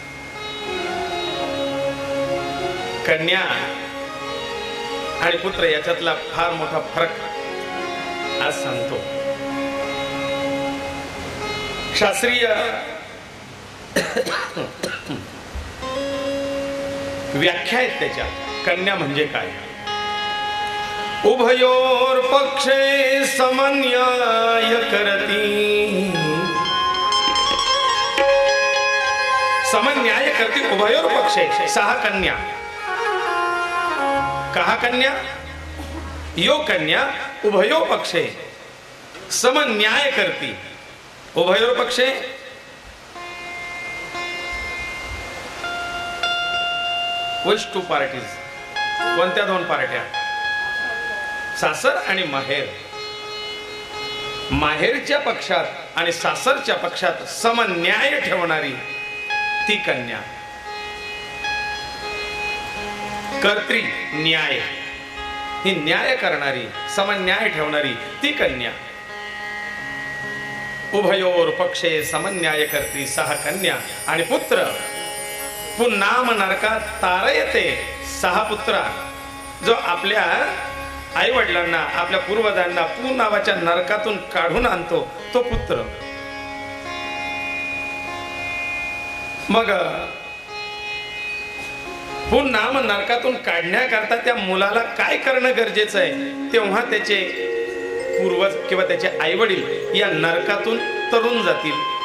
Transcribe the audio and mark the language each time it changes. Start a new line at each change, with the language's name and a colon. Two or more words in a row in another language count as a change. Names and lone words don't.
Marathi: कन्या आणि पुत्र याच्यातला फार मोठा फरक आज सांगतो. शास्त्रीय व्याख्या आहेत त्याच्या. कन्या म्हणजे काय.
Sanskrit: उभयोर पक्षे समन्याय करती. समन्याय करती उभयोर पक्षे. सहा कन्या. कहा कन्या, यो कन्या उभयो पक्षे समन्याय करती. उभयोर पक्षे
English: which two parties.
Marathi: कोणत्या दोन पार्ट्या, सासर आणि माहेर. माहेरच्या पक्षात आणि सासरच्या पक्षात समन्याय ठेवणारी ती कन्या. कर्त्री न्याय, ही न्याय करणारी, समन्याय ठेवणारी ती कन्या.
Sanskrit: उभयोर पक्षे समन्याय करती 6 कन्या
Marathi: आणि पुत्र
Sanskrit: पुन्नाम नरकात तारयते 6 पुत्रा
Marathi: जो आपल्या आई वडिलांना आपल्या पूर्वजांना पू नावाच्या नरकातून काढून आणतो तो पुत्र. मग पुन्नाम नरकातून काढण्याकरता त्या मुलाला काय करणं गरजेचं आहे, तेव्हा त्याचे पूर्वज किंवा त्याचे आई वडील या नरकातून तरुण जातील.